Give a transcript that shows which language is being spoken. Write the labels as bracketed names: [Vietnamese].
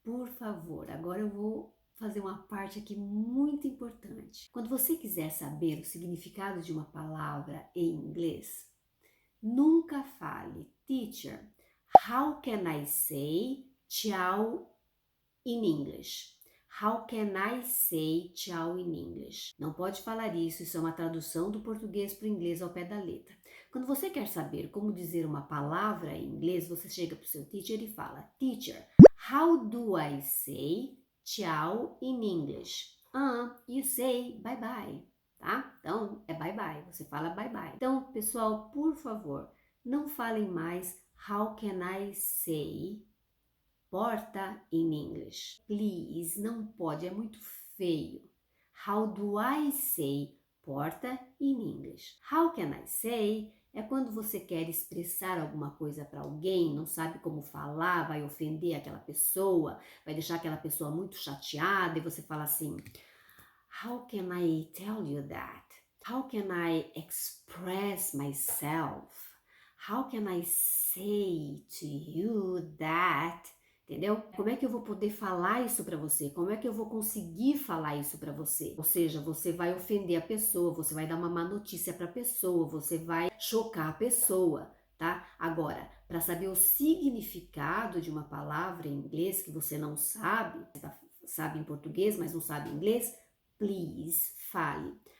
[Portuguese] Por favor, agora eu vou fazer uma parte aqui muito importante. Quando você quiser saber o significado de uma palavra em inglês, nunca fale, teacher, [English] how can I say tchau in English? How can I say tchau in English? [Portuguese] Não pode falar isso, isso é uma tradução do português para o inglês ao pé da letra. Quando você quer saber como dizer uma palavra em inglês, você chega para o seu teacher e fala, teacher, [English] how do I say tchau in English? You say bye bye, tá? [Portuguese] Então, é [English] bye bye, [Portuguese] você fala [English] bye bye. [Portuguese] Então, pessoal, por favor, não falem mais [English] how can I say porta in English. [Portuguese] Please, não pode, é muito feio. [English] How do I say porta in English? [Portuguese] How can I say é quando você quer expressar alguma coisa para alguém, não sabe como falar, vai ofender aquela pessoa, vai deixar aquela pessoa muito chateada e você fala assim: [English] How can I tell you that? How can I express myself? How can I say to you that? [Portuguese] Entendeu? Como é que eu vou poder falar isso para você? Como é que eu vou conseguir falar isso para você? Ou seja, você vai ofender a pessoa, você vai dar uma má notícia para a pessoa, você vai chocar a pessoa, tá? Agora, para saber o significado de uma palavra em inglês que você não sabe, sabe em português, mas não sabe em inglês, please, fale.